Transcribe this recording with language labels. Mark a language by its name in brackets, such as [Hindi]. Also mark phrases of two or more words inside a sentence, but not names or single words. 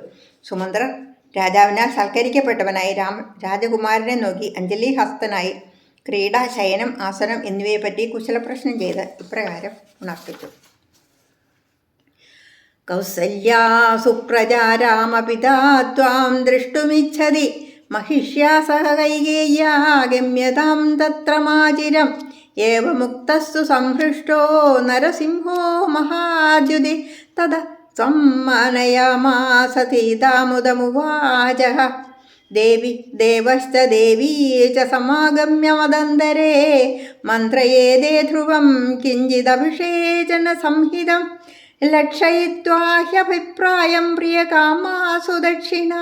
[Malayalam] സുമന്ത്രർ രാജാവിനാൽ സൽക്കരിക്കപ്പെട്ടവനായി രാജകുമാരനെ നോക്കി അഞ്ജലിഹസ്തനായി ക്രീഡ, ശയനം, ആസനം എന്നിവയെപ്പറ്റി കുശലപ്രശ്നം ചെയ്ത് ഇപ്രകാരം ഉണർത്തിച്ചു. [Sanskrit] കൗസല്യാ സുപ്രജാ രാമപിതാ ത്വാം ദൃഷ്ടുമിച്ഛതി महिष्या सह कैकेय्या गम्यतां तत्र माचिरम् एवमुक्तस्तु संहृष्टो नरसिंहो महाद्युति तदा सम्मानयामास सीतामुदमुवाचः देवी देवश्च देवी च समागम्य मदन्तरे मन्त्रयेदे ध्रुवं किञ्चिदभिषेचन संहितं लक्षयित्वा ह्यभिप्रायं प्रियकामासु दक्षिणा